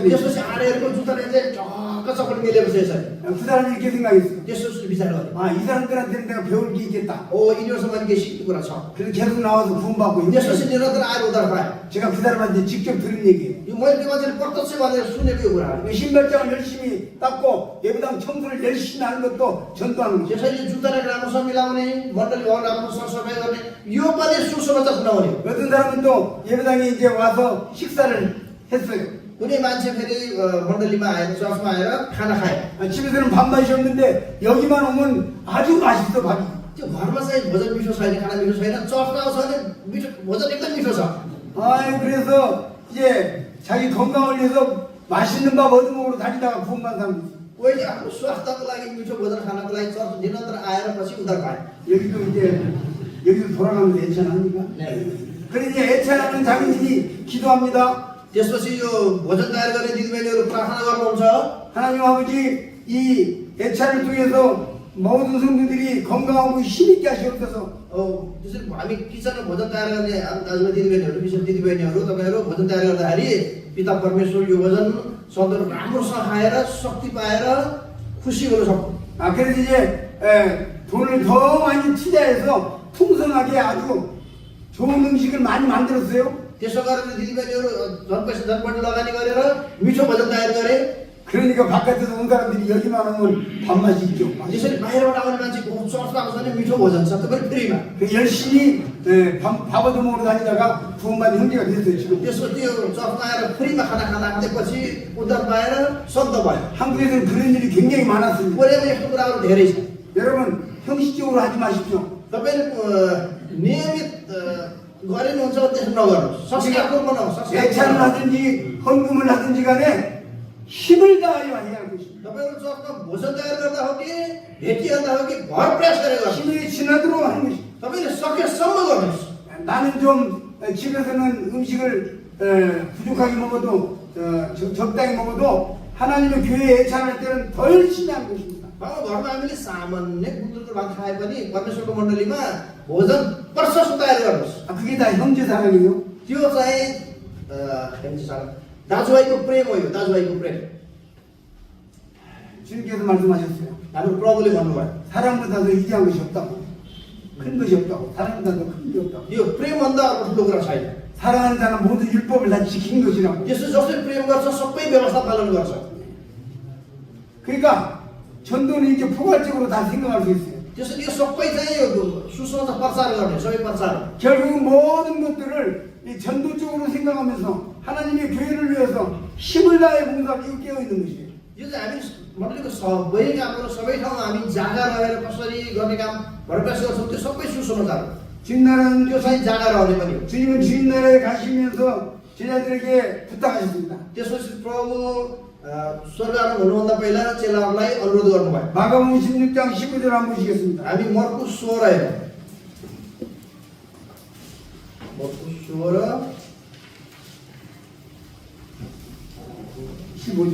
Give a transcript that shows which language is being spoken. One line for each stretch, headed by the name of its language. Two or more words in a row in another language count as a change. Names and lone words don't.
Nepali: त्यसपछि आएर हेरेको जुत्ताले चाहिँ टक्क चक्कर मिलेपछि यसरी
Korean: 그 사람이 이렇게 생각했어요.
Nepali: त्यसपछि विचार गर्यो
Korean: 이 사람들한테는 내가 배울 게 있겠다.
Nepali: यिनीहरूसँग पनि केही सिक्ने कुरा छ
Korean: 그래서 계속 나와서 구원받고
Nepali: त्यसपछि
Korean: 있는데
Nepali: निरन्तर आएर उद्धार पायो
Korean: 제가 그 사람한테 직접 들은 얘기예요.
Nepali: यो मैले त्यो मान्छेले प्रत्यक्ष भनेर सुनेको यो कुराहरू
Korean: 그 신발장을 열심히 닦고 예배당 청소를 열심히 하는 것도 전도하는 거죠.
Nepali: त्यसैले जुत्तालाई राम्रोसँग मिलाउने मण्डली घर राम्रो सरसफाइ गर्ने यो पनि सुसमाचार सुनाउने
Korean: 어떤 사람은 또 예배당에 이제 와서 식사를 했어요.
Nepali: कुनै मान्छे फेरि मण्डलीमा आएर चर्चमा आएर खाना खायो
Korean: 집에서는 밥맛이 없는데 여기만 오면 아주 맛있어 밥이.
Nepali: त्यो घरमा चाहिँ भोजन मिठो छैन खाना मिठो छैन चर्चमा आउँछ भने मिठो भोजन एकदम मिठो छ
Korean: 그래서 이제 자기 건강을 위해서 맛있는 밥 얻어먹으러 다니다가 구원받은 사람도 있어요.
Nepali: कोहीले आफ्नो स्वास्थ्यको लागि मिठो भोजन खानको लागि चर्च निरन्तर आएर पछि उद्धार पाए
Korean: 여기도 이제 여기도 돌아가면 괜찮습니까? 그러니 애찬하는 자매님이 기도합니다.
Nepali: त्यसपछि यो भोजन तयार गर्ने दिदीबहिनीहरू प्रार्थना गर्नुहुन्छ।
Korean: 하나님 아버지 이 애찬을 통해서 모든 성도들이 건강하고 힘있게 하시옵소서.
Nepali: त्यसरी हामी किचनमा भोजन तयार गर्ने दाजुभाइ दिदीबहिनीहरू विशेष दिदीबहिनीहरू तपाईँहरू भोजन तयार गर्दाखेरि पिता परमेश्वर यो भोजन सधैँ राम्रोसँग खाएर शक्ति पाएर खुसी हुन सक्नु।
Korean: 그래서 이제 돈을 더 많이 투자해서 풍성하게 아주 좋은 음식을 많이 만들었어요.
Nepali: त्यसो गरेर दिदीबहिनीहरू झन् पैसा झन् बढी लगानी गरेर मिठो भोजन तयार गरे।
Korean: 그러니까 바깥에서 온 사람들이 여기만 오면 밥맛이 있죠.
Nepali: त्यसरी बाहिरबाट आउने मान्छे चर्चमा आउँछ भने मिठो भोजन छ तपाईँ फ्रीमा।
Korean: 열심히 밥 얻어먹으러 다니다가 구원받은 형제가 됐어요 지금.
Nepali: त्यसको त्यो चर्चमा आएर फ्रीमा खाना खाँदा त्यसपछि उद्धार पाएर सन्त भयो।
Korean: 한국에서는 그런 일이 굉장히 많았습니다.
Nepali: कोरियामा यस्तो कुराहरू धेरै छ।
Korean: 여러분 형식적으로 하지 마십시오.
Nepali: तपाईँले नियमित गरिनुहुन्छ त्यसो नगर्नुहोस्। संस्कारपूर्ण नहोस्।
Korean: 예찬을 하든지 헌금을 하든지 간에 힘을 다하여 해야 할 것입니다.
Nepali: तपाईँहरू चर्चमा भोजन तयार गर्दा हो कि भेटिहाल्दा हो कि भर प्रयास गरेर गर्नुहोस्।
Korean: 힘이 지나도록 하는 것입니다.
Nepali: तपाईँले सकेसम्म गर्नुहोस्।
Korean: 나는 좀 집에서는 음식을 부족하게 먹어도 적당히 먹어도 하나님의 교회에 예찬할 때는 더 열심히 하는 것입니다.
Nepali: घरमा हामीले सामान्य गुन्द्रुकको भात खाए पनि परमेश्वरको मण्डलीमा भोजन प्रशस्त तयार गर्नुहोस्।
Korean: 그게 다 형제 사랑이에요.
Nepali: त्यो चाहिँ दाजुभाइको प्रेम हो यो दाजुभाइको प्रेम।
Korean: 주님께서 말씀하셨어요.
Nepali: हाम्रो प्रभुले भन्नुभयो
Korean: 사랑보다 더 이기한 것이 없다고. 큰 것이 없다고. 사랑보다 더 큰 게 없다고.
Nepali: यो प्रेमभन्दा अर्को ठुलो कुरा छैन।
Korean: 사랑하는 자는 모든 율법을 다 지키는 것이라고.
Nepali: यसो जसले प्रेम गर्छ सबै व्यवस्था पालन गर्छ।
Korean: 그러니까 전도는 이제 포괄적으로 다 생각할 수 있어요.
Nepali: त्यसैले यो सबै चाहिँ यो सुसमाचार प्रचार गर्ने सबै प्रचार।
Korean: 결국 모든 것들을 이 전도적으로 생각하면서 하나님의 교회를 위해서 힘을 다해 봉사하고 이거 깨어 있는 것이에요.
Nepali: यो चाहिँ हामी मण्डलीको सबै कामहरू सबै ठाउँमा हामी जागा रहेर कसरी गर्ने काम भरप्रयास गर्छौँ त्यो सबै सुसमाचार हो।
Korean: 주님 나라는
Nepali: त्यो चाहिँ जागा रहने पनि हो।
Korean: 주님은 주님 나라에 가시면서 제자들에게 부탁하셨습니다.
Nepali: त्यसपछि प्रभु स्वर्ग आरोहण हुनुभन्दा पहिला चेलाहरूलाई अनुरोध गर्नुभयो।
Korean: 마가복음 16장 15절 한번 보시겠습니다.
Nepali: हामी मर्कुस 16 हेरौँ। मर्कुस 16
Korean: 15절.